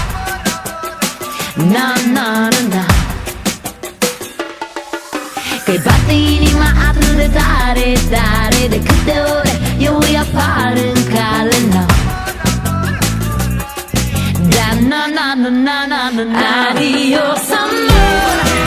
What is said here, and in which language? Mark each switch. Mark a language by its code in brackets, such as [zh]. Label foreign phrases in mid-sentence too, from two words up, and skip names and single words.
[es] No, no, no, no. [ro] Că-i bate inima atât de tare, tare, de câte ore eu îi apar în cale, [es] no. Da, no, no, no, no, no, no, no. Adios, amor.